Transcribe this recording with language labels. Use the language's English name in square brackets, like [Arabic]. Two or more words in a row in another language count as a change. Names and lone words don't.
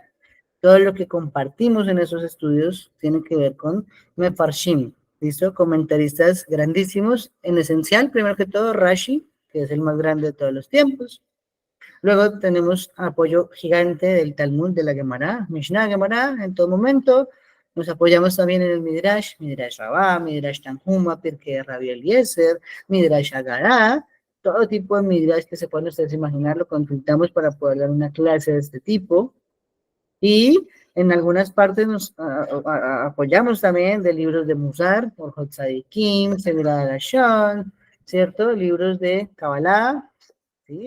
[Spanish] Todo lo que compartimos en esos estudios tiene que ver con Mefarshim, ¿listo? Comentaristas grandísimos, en esencial, primero que todo, Rashi, que es el más grande de todos los tiempos. Luego tenemos apoyo gigante del Talmud, de la Gemara, Mishnah Gemara, en todo momento. Nos apoyamos también en el Midrash, Midrash Rabbah, Midrash Tanhuma, Pirkei Rabbi Eliezer, Midrash Agará, todo tipo de Midrash que se pueden ustedes imaginar, lo consultamos para poder dar una clase de este tipo. Y en algunas partes nos apoyamos también de libros de Musar, por Hotzadikim, Semira Lashon, ¿cierto? Libros de Kabbalah, ¿sí?